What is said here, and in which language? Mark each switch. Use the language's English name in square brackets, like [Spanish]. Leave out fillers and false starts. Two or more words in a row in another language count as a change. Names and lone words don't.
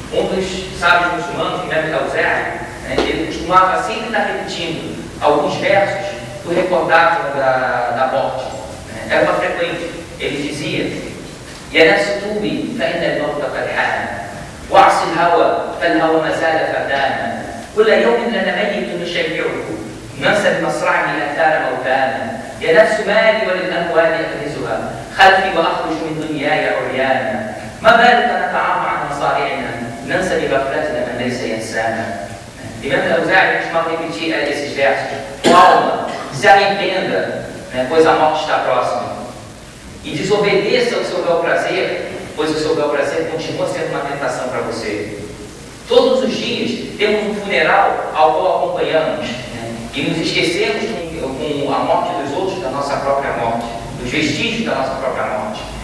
[Portuguese] dos sábios muçulmanos, Imam al-Awza'i, ele costumava sempre estar repetindo alguns versos do recordavam da morte. Era uma frequente. Ele dizia: [Arabic] يا نفس توبي فإن الموت قد حان واعص الهوى فالهوى ما زال فردانا كل يوم لنا ميت نشيعه ننسى بمصرعه الآثار موتانا يا نفس مالي وللأموال أكنزها خلفي وأخرج من دنياي عريانا ما بالك نتعاطى عن مصارعنا ننسى بغفلتنا من ليس ينسانا. [Portuguese] Imam al-Awza'i costumava repetir esses versos: alma, se arrependa, pois a morte está próxima. E desobedeça o seu bel prazer, pois o seu bel prazer continua sendo uma tentação para você. Todos os dias temos um funeral ao qual acompanhamos, e nos esquecemos com a morte dos outros da nossa própria morte, dos vestígios da nossa própria morte.